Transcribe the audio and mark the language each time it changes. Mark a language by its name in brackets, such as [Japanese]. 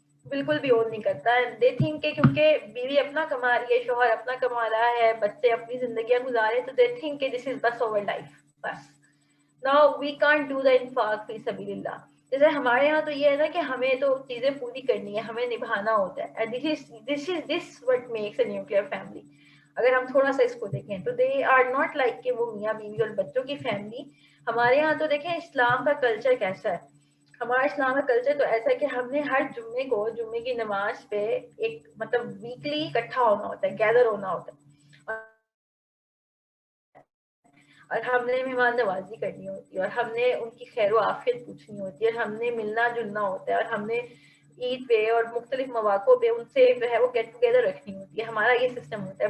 [Urdu] بالکل بھی اون نہیں کرتا. [English] they think [Urdu] کہ کیونکہ بیوی اپنا کما رہی ہے, شوہر اپنا کما رہا ہے, بچے اپنی زندگیاں گزارے, تو دے تھنک کہ [English] This is بس over life بس. Now we can't do the انفاق فی سبیل اللہ. [Urdu] جیسے ہمارے یہاں تو یہ ہے نا کہ ہمیں تو چیزیں پوری کرنی ہے, ہمیں نبھانا ہوتا ہے. [English] This what makes a nuclear family. [Urdu] اگر ہم تھوڑا سا اس کو دیکھیں تو [English] they are not like [Urdu] کہ وہ میاں بیوی اور بچوں کی فیملی. ہمارے یہاں تو دیکھیں اسلام کا کلچر کیسا ہے. ہمارا اسلام کا کلچر تو ایسا ہے کہ ہم نے ہر جمعے کو جمعے کی نماز پہ ایک مطلب ویکلی اکٹھا ہونا ہوتا ہے, گیدر ہونا ہوتا ہے, اور ہم نے مہمان نوازی کرنی ہوتی ہے, اور ہم نے ان کی خیر و عافیت پوچھنی ہوتی ہے, اور ہم نے ملنا جلنا ہوتا ہے, اور ہم نے عید پہ اور مختلف مواقع پہ ان سے جو ہے وہ گیٹ ٹوگیدر رکھنی ہوتی ہے. ہمارا یہ سسٹم ہوتا ہے.